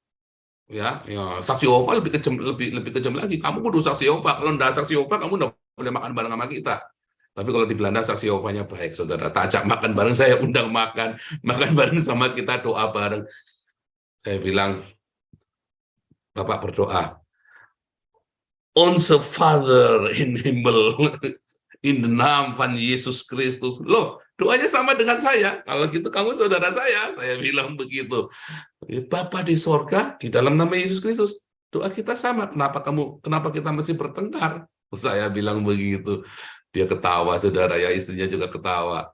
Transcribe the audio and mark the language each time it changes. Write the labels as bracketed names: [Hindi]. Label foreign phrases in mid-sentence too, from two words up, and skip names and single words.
[Indonesian] Ya, saksi Yehova lebih kejam lagi. Kamu kudu saksi Yehova. Kalau nggak saksi Yehova, kamu nggak boleh makan bareng sama kita. Tapi kalau di Belanda saksi Yehovanya baik, saudara. Tak ajak makan bareng, saya undang makan bareng sama kita, doa bareng. Saya bilang, Bapak berdoa, [Dutch] Onze Vader in Himmel, [English] in the name [Dutch] van Yesus Kristus. [Indonesian] Loh, doanya sama dengan saya. Kalau gitu kamu saudara saya bilang begitu. Bapa di sorga, di dalam nama Yesus Kristus. Doa kita sama. Kenapa kita mesti bertengkar? Saya bilang begitu. Dia ketawa, saudara, ya, istrinya juga ketawa.